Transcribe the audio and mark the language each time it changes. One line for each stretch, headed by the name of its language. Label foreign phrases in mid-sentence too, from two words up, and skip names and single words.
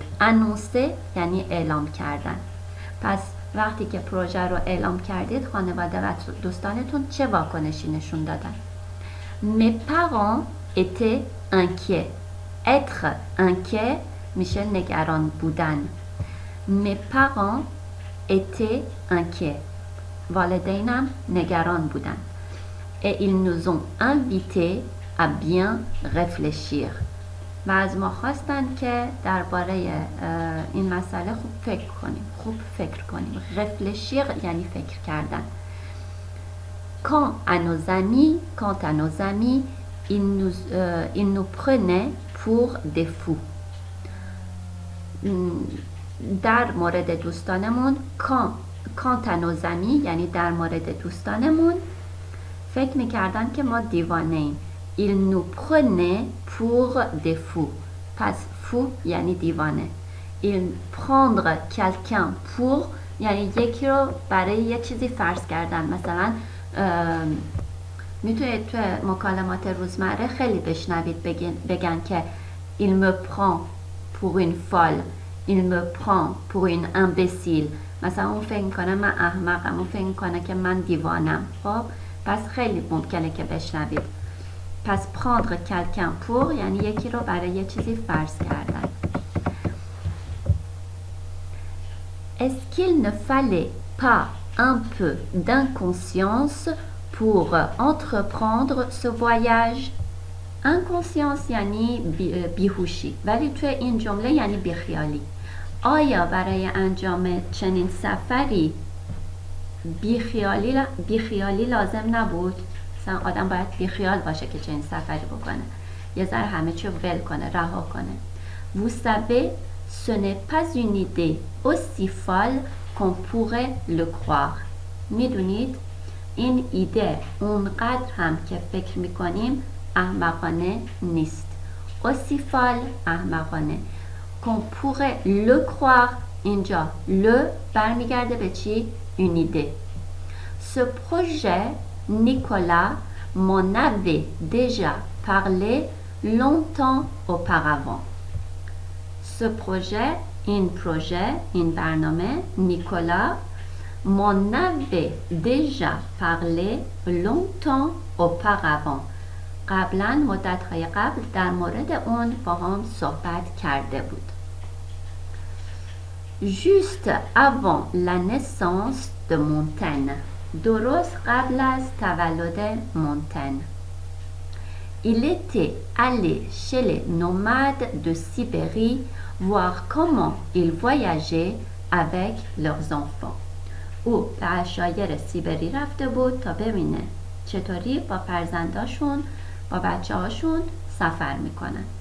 Persian: انونسه یعنی اعلام کردن. پس وقتی که پروژه رو اعلام کردید خانواده و دوستانتون چه واکنشی نشون دادن؟
French: Mes parents étaient inquiets. être inquiet
Persian: میشه نگران بودن.
French: Mes parents étaient inquiets.
Persian: والدینم نگران بودن.
French: Et ils nous ont invités à bien réfléchir.
Persian: و از ما خواستن که درباره این مسئله خوب فکر کنیم. réfléchir یعنی فکر کردن.
French: Quant à nos amis, ils nous prenaient pour des fous.
Persian: در مورد دوستانمون
French: quant à nos amis
Persian: یعنی در مورد دوستانمون فکر میکردن که ما دیوانه ایم.
French: Il nous prenait pour des fous.
Persian: پس fou یعنی دیوانه.
French: Il prendre quelqu'un pour
Persian: یعنی یکی رو برای یه چیزی فرض کردن. مثلا میتونید تو مکالمات روزمره خیلی بشنوید بگن که
French: il me prend pour une folle. Il me prend pour une imbécile.
Persian: مثلا اون فکر کنه من احمقم، اون فکر کنه که من دیوانم. خب پس خیلی ممکنه که بشنوید. پس
French: prendre quelqu'un pour
Persian: یعنی یکی رو برای یه چیزی فرض کردن.
French: Est-ce qu'il ne fallait pas un peu d'inconscience pour entreprendre ce voyage?
Persian: inconscience یعنی بیهوشی، ولی توی این جمله یعنی بیخیالی. آیا برای انجام چنین سفری بیخیالی لازم نبود؟ مثلا آدم باید بیخیال باشه که چنین سفری بکنه، یه ذره همه چی ول کنه، رها کنه.
French: Vous savez, ce n'est pas une idée aussi folle qu'on pourrait le croire.
Persian: میدونید این ایده اونقدر هم که فکر میکنیم احمقانه نیست.
French: aussi folle
Persian: احمقانه.
French: qu'on pourrait le croire
Persian: اینجا le برمیگرده به چی؟
French: une idée. ce projet Nicolas m'en avait déjà parlé longtemps auparavant. Ce projet,
Persian: این برنامه
French: نیکولا m'en avait déjà parlé longtemps auparavant.
Persian: قبلا مدت‌های قبل در مورد اون با هم صحبت کرده بود.
French: Juste avant la naissance de Montaigne.
Persian: درست قبل از تولد مونتن.
French: Il était allé chez les nomades de Sibérie voir comment ils voyageaient avec leurs enfants.
Persian: او به عشایر سیبری رفته بود تا ببینه چطوری با فرزنداشون با بچه هاشون سفر میکنن.